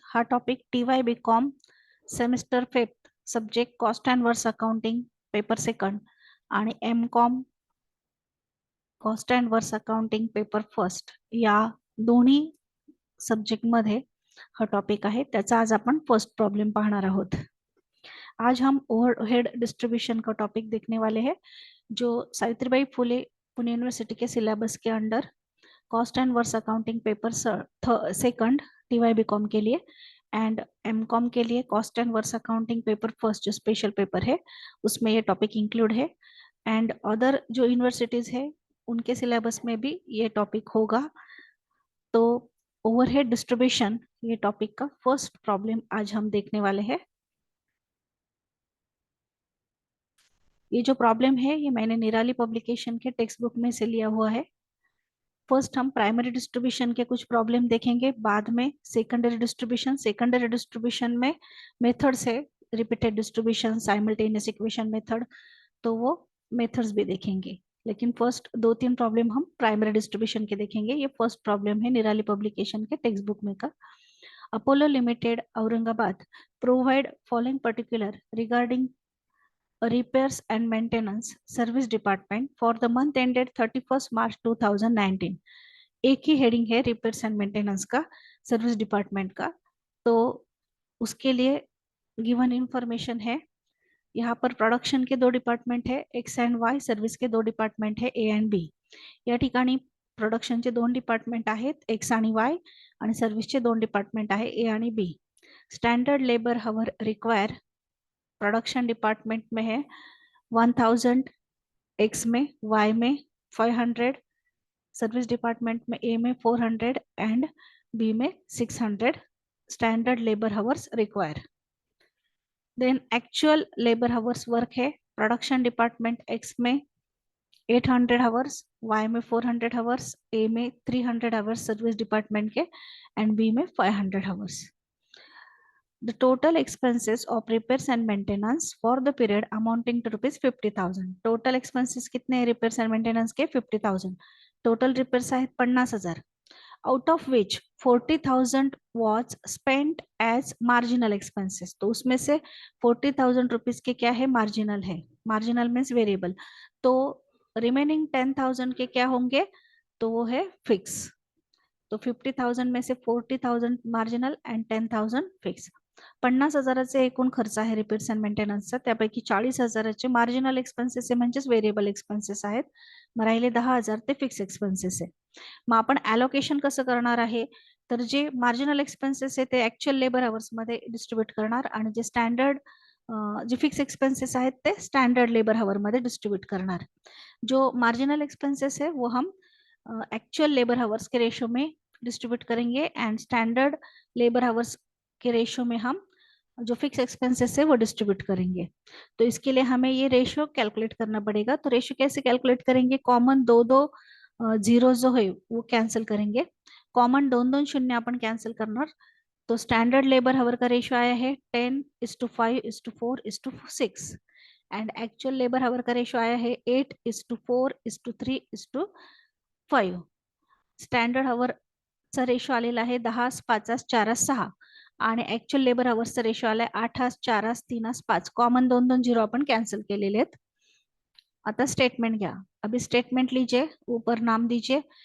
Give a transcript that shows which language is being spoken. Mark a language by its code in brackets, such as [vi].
[mr] हा topic TY BCom semester 5 subject cost and वर्स accounting paper second आणि MCom cost and वर्स accounting paper first या दोन्ही सब्जेक्ट मध्ये हा टॉपिक आहे. त्याचा आज आपण फर्स्ट प्रॉब्लम पाहणार आहोत. [hi] आज हम ओवरहेड डिस्ट्रीब्यूशन का टॉपिक देखने वाले हैं जो सावित्रीबाई फुले पुणे यूनिवर्सिटी के सिलेबस के under cost and verse accounting paper second TY BCom के लिए एंड MCom के लिए cost and verse accounting paper first जो स्पेशल पेपर है उसमें ये टॉपिक इंक्लूड है. एंड अदर जो यूनिवर्सिटीज है उनके सिलेबस में भी ये टॉपिक होगा. तो ओवरहेड डिस्ट्रीब्यूशन ये टॉपिक का फर्स्ट प्रॉब्लम आज हम देखने वाले हैं. ये जो प्रॉब्लम है ये मैंने निराली पब्लिकेशन के टेक्स्ट बुक में से लिया हुआ है. फर्स्ट हम प्राइमरी डिस्ट्रीब्यूशन के कुछ प्रॉब्लम देखेंगे, बाद में सेकेंडरी डिस्ट्रीब्यूशन. सेकेंडरी डिस्ट्रीब्यूशन में मेथड्स है, repeated distribution, simultaneous equation method, तो वो मेथड्स भी देखेंगे. लेकिन फर्स्ट दो तीन प्रॉब्लम हम प्राइमरी डिस्ट्रीब्यूशन के देखेंगे. ये फर्स्ट प्रॉब्लम है निराली पब्लिकेशन के टेक्स्ट बुक में का. [en] Apollo limited Aurangabad provide following particular regarding repairs and maintenance service department for the month ended 31st March 2019. [hi] एक ही हेडिंग है रिपेयर्स एंड मेंटेनेंस का, सर्विस डिपार्टमेंट का. तो उसके लिए गिवन इंफॉर्मेशन है. यहाँ पर प्रोडक्शन के दो डिपार्टमेंट है X and Y, सर्विस के दो डिपार्टमेंट है A and B. [mr] या ठिकाणी प्रोडक्शनचे दोन डिपार्टमेंट आहेत X आणि Y आणि सर्व्हिसचे दोन डिपार्टमेंट आहे A आणि B. [hi] Standard labour हवर require production department में है 1000, X में, Y में 500, सर्विस डिपार्टमेंट में A में 400 एंड B में 600 standard labour hours require. Then actual labour hours work है प्रोडक्शन डिपार्टमेंट X में 800 हावर्स, Y में 400 हावर्स, A में 300 हावर्स सर्विस डिपार्टमेंट के एंड B में 500 hours. [en] The total expenses of repairs and maintenance for the period amounting to rupees 50,000. [hi] Total expenses कितने हैं repairs and maintenance के? 50,000. [mr] Total repairs आहेत [hi] 50,000. [en] Out of which 40,000 was spent as marginal expenses. [hi] तो उसमें से 40,000 rupees के क्या है? मार्जिनल है. Marginal means variable. तो रिमेनिंग 10,000 के क्या होंगे? तो वो है फिक्स. तो 50,000 में से 40,000 मार्जिनल एंड 10,000 फिक्स. [mr] 50,000चे एकूण खर्च आहे रिपेअर्स अँड मेंटेनन्सचा, त्यापैकी 40,000चे मार्जिनल एक्सपेन्सेस आहे म्हणजेच व्हेरिएबल एक्सपेन्सेस आहेत. मग राहिले 10,000 ते फिक्स एक्सपेन्सेस आहे. मग आपण ॲलोकेशन कसं करणार आहे? तर जे मार्जिनल एक्सपेन्सेस आहे ते ऍक्च्युअल लेबर आवर्स मध्ये डिस्ट्रीब्यूट करणार आणि जे स्टँडर्ड जे फिक्स एक्सपेंसेस आहेत ते स्टैंडर्ड लेबर हावर मध्ये डिस्ट्रीब्यूट करणार. [hi] जो मार्जिनल एक्सपेंसेस है वो हम एक्चुअल लेबर हावर्स के रेशो में डिस्ट्रीब्यूट करेंगे एंड स्टैंडर्ड लेबर हावर्स के रेशो में हम जो फिक्स एक्सपेंसेस है वो डिस्ट्रीब्यूट करेंगे. तो इसके लिए हमें ये रेशो कैलकुलेट करना पड़ेगा. तो रेशो कैसे कैलकुलेट करेंगे? कॉमन दो दो जीरो जो है वो कैंसिल करेंगे. [mr] कॉमन दोन दोन शून्य अपन कैंसिल करणार. [hi] तो स्टैंडर्ड लेबर हावर का रेशो आया है 10:5:4:6 एंड एक्चुअल लेबर हावर का रेशो आया है 8:4:3:5. [mr] स्टँडर्ड हावरचा रेशो आलेला आहे 10:5:4:6 आणि ऍक्च्युअल लेबर हावर्सचा रेशो आलाय 8:4:3:5. कॉमन दोन दोन जीरो आपण कैंसिल केलेले आहेत. आता स्टेटमेंट घ्या. [hi] अभी स्टेटमेंट लीजिए, ऊपर नाम दीजिए.